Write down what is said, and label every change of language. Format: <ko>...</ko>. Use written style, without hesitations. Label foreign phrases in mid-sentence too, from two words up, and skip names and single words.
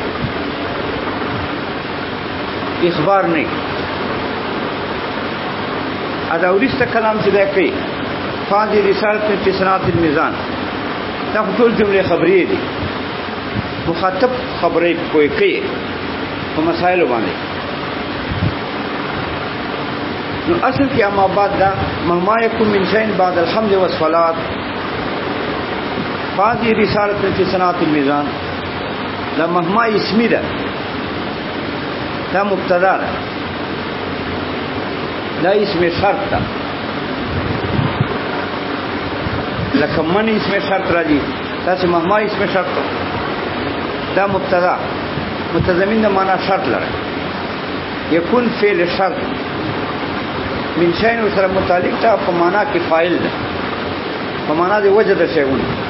<ps>اخبار نه ادا ورسته کلام چې دا کوي</ps> <ar>فاضل رسالت فی صناعت المیزان</ar> <ps>دا ټول جمله خبريه دي مخاطب خبرې کوي په مسائل باندې نو اصل کې</ps> <ar>اما بعد</ar> <ps>دا</ps> <ar>مهما یکم من شین بعد الحمد والصلاه فاضل رسالت فی صناعت المیزان</ar> <ps>دا مهما اسمی ده دا مبتدا ده دا</ps> <ar>اسم شرط</ar> <ps>ده لکه</ps> <ar>من اسم شرط</ar> <ps>راځي دا چې</ps> <ar>مهما اسم شرط</ar> <ps>دا مبتدا متضمن د معنا شرط لري</ps> <ar>یکون فعل شرط من شین</ar> <ps>سره متعلق ده په معنا کې فاعل ده په معنا د وجه د شیونه</ps>